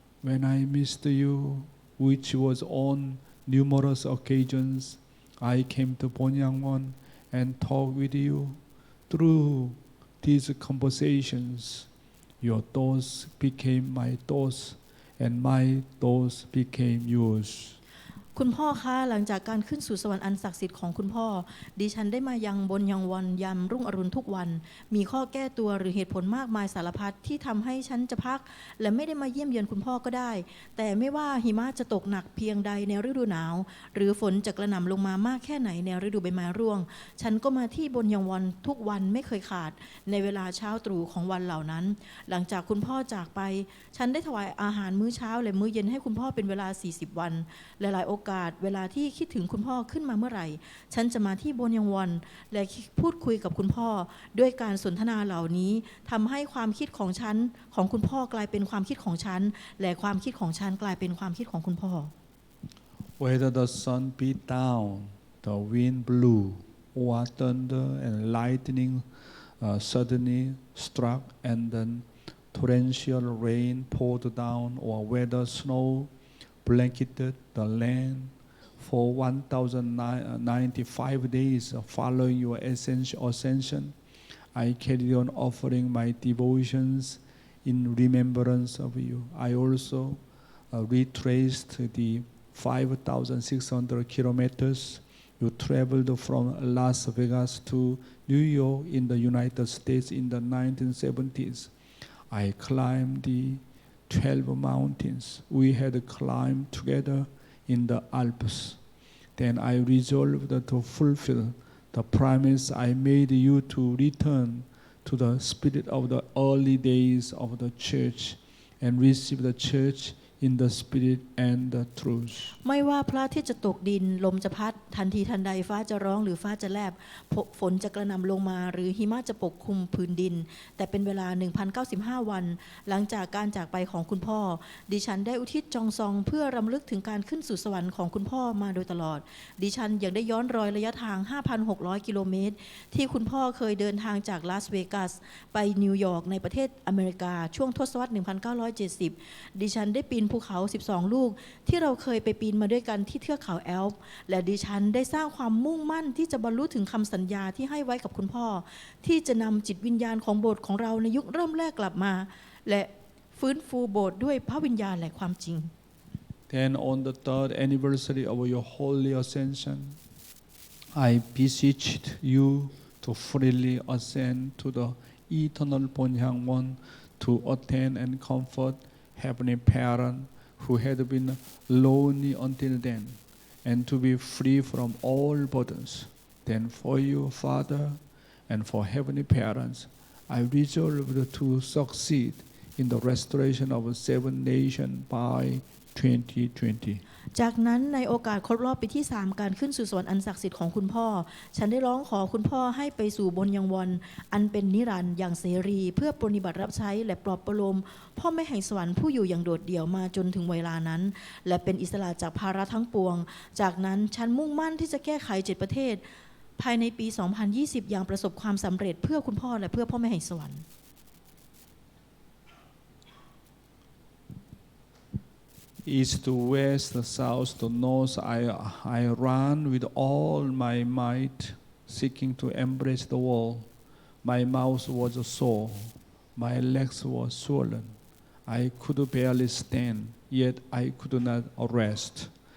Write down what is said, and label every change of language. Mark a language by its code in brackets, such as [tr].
[en] When I missed you, which was on numerous occasions, I came to Ponyangwon and talked with you. Through these conversations, your thoughts became my thoughts, and my thoughts became yours. [th] คุณพ่อคะหลังจากการขึ้นสู่สวรรค์อันศักดิ์สิทธิ์ของคุณพ่อดิฉันได้มายังบนยังวันยามรุ่งอรุณทุกวันมีข้อแก้ตัวหรือเหตุผลมากมายสารพัดที่ทำให้ฉันจะพักและไม่ได้มาเยี่ยมเยือนคุณพ่อก็ได้ แต่ไม่ว่าหิมะจะตกหนักเพียงใดในฤดูหนาวหรือฝนจะกระหน่ำลงมามากแค่ไหนในฤดูใบไม้ร่วงฉันก็มาที่บนยังวันทุกวันไม่เคยขาดในเวลาเช้าตรู่ของวันเหล่านั้นหลังจากคุณพ่อจากไปฉันได้ถวายอาหารมื้อเช้าและมื้อเย็นให้คุณพ่อเป็นเวลา40วันหลายๆโอกาส อกาสเวลาที่คิดถึงคุณพ่อขึ้นมาเมื่อไหร่ฉันจะมาที่โบนยังวอนและพูดคุยกับคุณพ่อด้วยการสนทนาเหล่านี้ทำให้ความคิดของฉันของคุณพ่อกลายเป็นความคิดของฉันและความคิดของฉันกลายเป็นความคิดของคุณพ่อ [en] Whether the sun beat down, the wind blew, or thunder and lightning suddenly struck, and then torrential rain poured down, or whether snow blanketed the land for 1,095 days following your ascension, I carried on offering my devotions in remembrance of you. I also retraced the 5,600 kilometers you traveled from Las Vegas to New York in the United States in the 1970s. I climbed the 12 mountains we had climbed together in the Alps. Then I resolved to fulfill the promise I made you to return to the spirit of the early days of the church and receive the church in the spirit and the truth. [th] ไม่ว่าพระอาทิตย์จะตกดินลมจะพัดทันทีทันใดฟ้าจะร้องหรือฟ้าจะแลบฝนจะกระหน่ำลงมาหรือหิมะจะปกคลุมพื้นดินแต่เป็นเวลา 1,095 วันหลังจากการจากไปของคุณพ่อดิฉันได้อุทิศจองซองเพื่อรำลึกถึงการขึ้นสู่สวรรค์ของคุณพ่อมาโดยตลอดดิฉันยังได้ย้อนรอยระยะทาง 5,600 กิโลเมตรที่คุณพ่อเคยเดินทางจากลาสเวกัสไปนิวยอร์กในประเทศอเมริกาช่วงทศวรรษ 1970 ดิฉันได้ปีนภูเขา 12 ลูกที่เราเคยไปปีนมาด้วยกันที่เทือกเขาแอลป์และดิฉันได้สร้างความมุ่งมั่นที่จะบรรลุถึงคำสัญญาที่ให้ไว้กับคุณพ่อที่จะนำจิตวิญญาณของโบสถ์ของเราในยุคเริ่มแรกกลับมาและฟื้นฟูโบสถ์ด้วยพระวิญญาณและความจริง [en] Then on the third anniversary of your holy ascension, I beseeched you to freely ascend to the eternal Bonhyangwon to attend and comfort Heavenly Parent who had been lonely until then, and to be free from all burdens. Then for you, Father, and for Heavenly Parents, I resolved to succeed in the restoration of 7 nations by 2020. [th] จากนั้นในโอกาสครบรอบปีที่ 3 การขึ้นสู่สวรรค์อันศักดิ์สิทธิ์ของคุณพ่อฉันได้ร้องขอคุณพ่อให้ไปสู่บนยังวอนอันเป็นนิรันดร์อย่างเสรีเพื่อปรนนิบัติรับใช้และปลอบประโลมพ่อแม่แห่งสวรรค์ผู้อยู่อย่างโดดเดี่ยวมาจนถึงเวลานั้นและเป็นอิสระจากภาระทั้งปวงจากนั้นฉันมุ่งมั่นที่จะแก้ไข7 ประเทศภายในปี 2020 อย่างประสบความสำเร็จเพื่อคุณพ่อและเพื่อพ่อแม่แห่งสวรรค์ [en] East to west, south to north, I ran with all my might, seeking to embrace the world. My mouth was sore, my legs were swollen. I could barely stand, yet I could not rest.